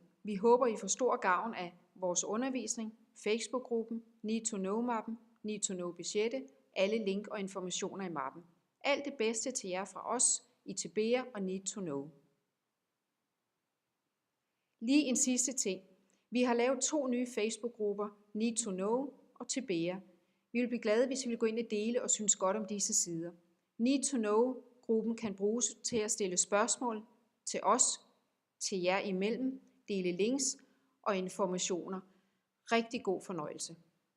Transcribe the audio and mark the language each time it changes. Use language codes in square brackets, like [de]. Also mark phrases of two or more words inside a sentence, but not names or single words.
[da] Vi håber, I får stor gavn af vores undervisning, Facebook-gruppen, Need to Know-mappen, Need to Know-budgettet, alle link og informationer i mappen. Alt det bedste til jer fra os i Tibea og Need to Know. Lige en sidste ting. Vi har lavet 2 nye Facebook-grupper, Need to Know og Tibea. Vi vil blive glade, hvis I vil gå ind og dele og synes godt om disse sider. Need to Know-gruppen kan bruges til at stille spørgsmål til os, til jer imellem, dele links og informationer. Rigtig god fornøjelse.